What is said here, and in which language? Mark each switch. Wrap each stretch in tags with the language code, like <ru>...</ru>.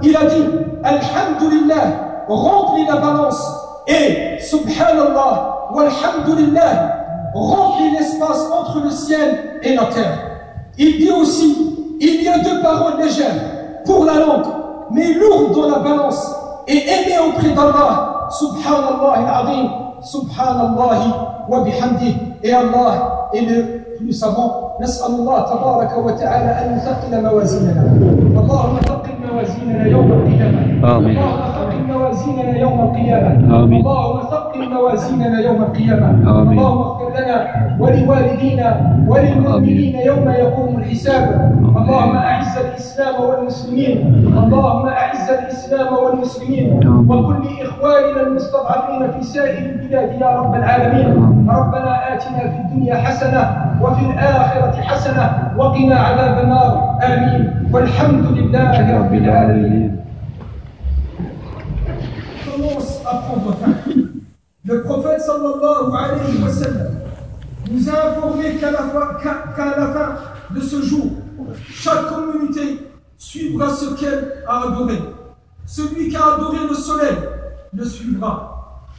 <fr>Il a dit, Alhamdulillah, remplis la balance, et subhanallah, walhamdulillah, remplis l'espace entre le ciel et la terre. Il dit aussi, il y a deux paroles légères pour la langue, mais lourdes dans la balance, et aimées auprès d'Allah,</fr> <ar>subhanallah al-azim, subhanallah wa bihamdih,</ar> <fr>et Allah est le plus savant.</fr> <ar>نسأل الله تبارك وتعالى أن يثقل موازيننا. اللهم ثقل موازيننا يوم القيامة. آمين. اللهم ثقل موازيننا يوم القيامة. آمين. اللهم ثقل موازيننا يوم القيامة. آمين. اللهم اغفر لنا ولوالدينا وللمؤمنين يوم يقوم الحساب. اللهم أعز الإسلام والمسلمين. اللهم أعز الإسلام والمسلمين وكل إخواننا المستضعفين في سائر البلاد يا رب العالمين. ربنا آتنا في الدنيا حسنة وفي الآخرة حسنة وقنا عذاب النار آمين والحمد لله رب العالمين.</ar> <fr>Commence à prendre fin. Le prophète</fr> <ar>sallallahu alayhi wa sallam</ar> <fr>nous a informé qu'à la fin de ce jour, chaque communauté suivra ce qu'elle a adoré. Celui qui a adoré le soleil le suivra.</fr>